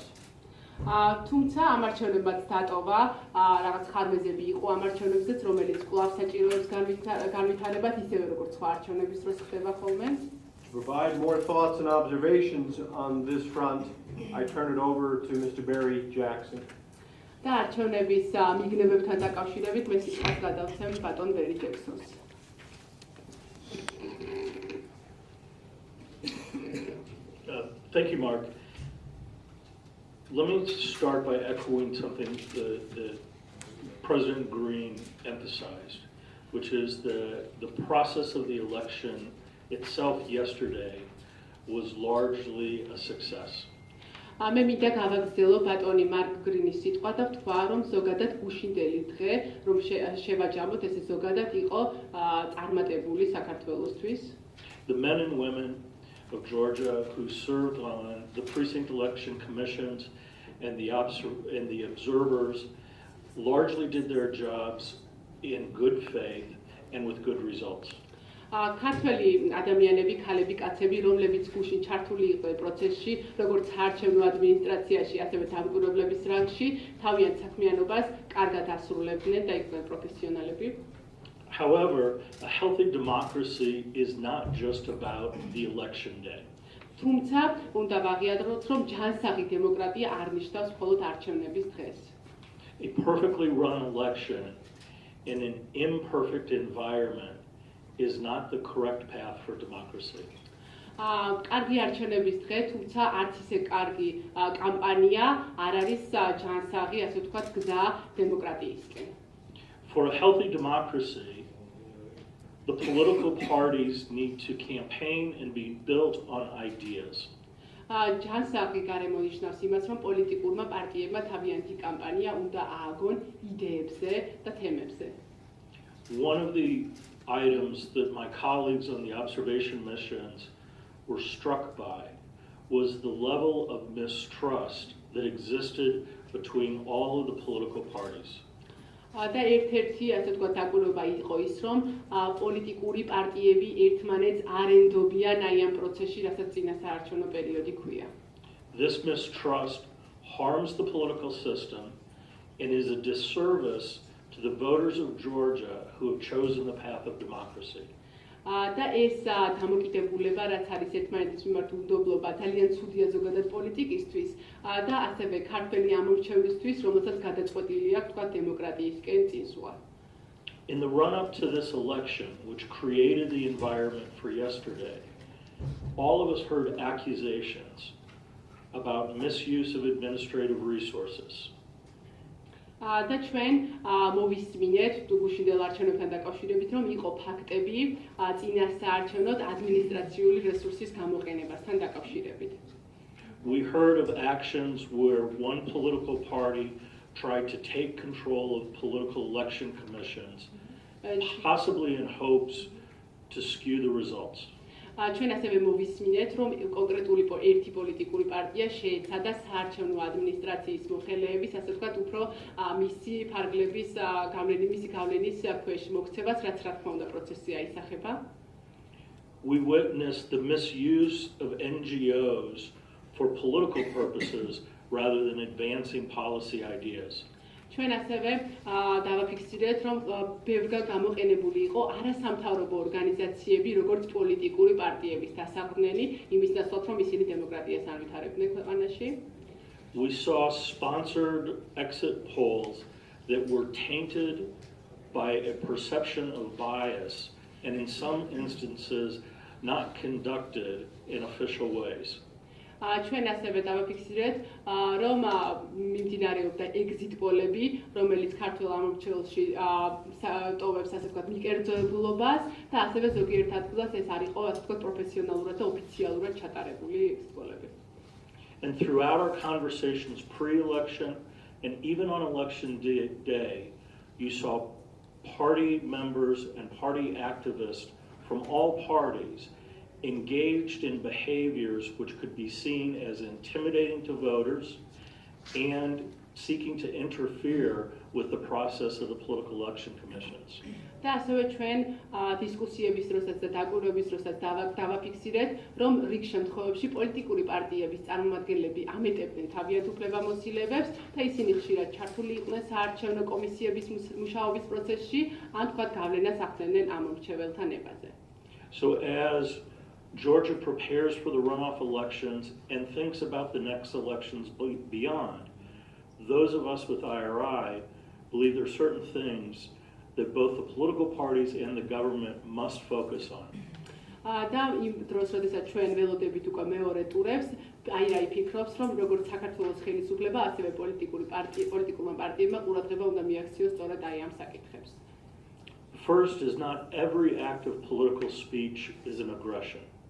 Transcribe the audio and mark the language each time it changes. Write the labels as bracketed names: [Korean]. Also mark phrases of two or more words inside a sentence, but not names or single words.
[Georgian] თუმცა ამ არჩევნებაც დატოვა რაღაც ხარვეზები იყო ამ არჩევნებზეც, რომელიც კვლავ საჭიროებს განვითარებას ისევე როგორც სხვა არჩევნების დროს ხდება ხოლმე. [English] To provide more thoughts and observations on this front, I turn it over to Mr. Barry Jackson. [Georgian] და არჩევნების მიგნებებთან დაკავშირებით მე სიტყვას გადავცემ ბატონ ბერი ჯექსონს. [English] Thank you, Mark. Let me start by echoing something that President Green emphasized, which is the process of the election itself yesterday was largely a success. [Georgian] მე მინდა გავაგრძელო ბატონი მარკ გრინის სიტყვა და ვთქვა, რომ ზოგადად გუშინდელი დღე, რომ შევაჯამოთ, ესე ზოგადად იყო წარმატებული საქართველოსთვის. [English] The men and women of Georgia who served on the precinct election commissions and the observers largely did their jobs in good faith and with good results. [Georgian] ქართველი ადამიანები, ქალები, კაცები, რომლებიც გუშინ ჩართული იყვნენ პროცესში, როგორც არჩევნო ადმინისტრაციაში, ასევე დამკვირვებლების რანგში, თავიანთ საქმიანობას კარგად ასრულებდნენ და იყვნენ პროფესიონალები. [English] However, a healthy democracy is not just about the election day. [Georgian] თუმცა, უნდა ვაღიაროთ, რომ ჯანსაღი დემოკრატია არ ნიშნავს მხოლოდ არჩევნების დღეს. [English] A perfectly run election in an imperfect environment is not the correct path for democracy. [Georgian] კარგი არჩევნების დღე, თუმცა არც ისე კარგი კამპანია არ არის ჯანსაღი, ასე ვთქვათ, გზა დემოკრატიისკენ. [English] For a healthy democracy, the political parties need to campaign and be built on ideas. [Georgian] ჯანსაღი გარემო ნიშნავს იმას, რომ პოლიტიკურმა პარტიებმა თავიანთი კამპანია უნდა ააგონ იდეებზე და თემებზე. [English] One of the items that my colleagues on the observation missions were struck by was the level of mistrust that existed between all of the political parties. [Georgian] და ერთ-ერთი, ასე ვთქვათ, დაკვირვება იყო ის, რომ პოლიტიკური პარტიები ერთმანეთს არ ენდობიან აი ამ პროცესში, რასაც წინა საარჩევნო პერიოდი ქვია. [English] This mistrust harms the political system and is a disservice to the voters of Georgia who have chosen the path of democracy. [Georgian] და ეს დამოკიდებულება, რაც არის ერთმანეთის მიმართ უნდობლობა, ძალიან ცუდია ზოგადად პოლიტიკისთვის და ასევე ქართველი ამორჩევლისთვის, რომელსაც გადაწყვეტილი აქვს თქვა დემოკრატიისკენ წინსვლა. [English] In the run-up to this election, which created the environment for yesterday, all of us heard accusations about misuse of administrative resources. [Georgian] და ჩვენ მოვისმინეთ გუშინდელ არჩევნებთან დაკავშირებით, რომ იყო ფაქტები წინა საარჩევნოდ ადმინისტრაციული რესურსის გამოყენებასთან დაკავშირებით. [English] We heard of actions where one political party tried to take control of political election commissions, possibly in hopes to skew the results. [Georgian] ჩვენ ასევე მოვისმინეთ, რომ კონკრეტული ერთი პოლიტიკური პარტია შეეცადა საარჩევნო ადმინისტრაციის მოხელეების, ასე ვთქვათ, უფრო მისი ფარგლების გავლენის ქვეშ მოქცევას, რაც რა თქმა უნდა პროცესში აისახება. [English] We witnessed the misuse of NGOs for political purposes rather than advancing policy ideas. [Georgian] ჩვენ ასევე დავაფიქსირეთ, რომ ბევრგან გამოყენებული იყო არასამთავრობო ორგანიზაციები, როგორც პოლიტიკური პარტიების დასაყრდნელი, იმის ნაცვლად, რომ ისინი დემოკრატიას არ ვითარებდნენ ქვეყანაში. [English] We saw sponsored exit polls that were tainted by a perception of bias and in some instances not conducted in official ways. [Georgian] ჩვენ ასევე დავაფიქსირეთ, რომ მიმდინარეობდა exit პოლები, რომელიც ქართულ ამორჩევლში ტოვებს, ასე ვთქვათ, მიკერძოებულობას და ასევე ზოგიერთ ადგილას ეს არ იყო, ასე ვთქვათ, პროფესიონალურად და ოფიციალურად ჩატარებული exit პოლები. [English] And throughout our conversations pre-election and even on election day, you saw party members and party activists from all parties engaged in behaviors which could be seen as intimidating to voters and seeking to interfere with the process of the political election commissions. [Georgian] და ასევე ჩვენ დისკუსიების დროსაც და დაკვირვების დროსაც დავაფიქსირეთ, რომ რიგ შემთხვევებში პოლიტიკური პარტიების წარმომადგენლები ამეტებდნენ თავიანთ უფლებამოსილებებს და ისინი ხშირად ჩართული იყვნენ საარჩევნო კომისიების მუშაობის პროცესში, ან თქვათ გავლენას ახდენდნენ ამორჩეველთა ნებაზე. [English] So as Georgia prepares for the runoff elections and thinks about the next elections beyond, those of us with IRI believe there are certain things that both the political parties and the government must focus on. [Georgian] და იმ დროს, როდესაც ჩვენ ველოდებით უკვე მეორე ტურებს, IRI ფიქრობს, რომ როგორც საქართველოს ხელისუფლება, ასევე პოლიტიკურმა პარტიებმა ყურადღება უნდა მიაქციოს სწორედ აი ამ საკითხებს. [English] First is not every act of political speech is an aggression.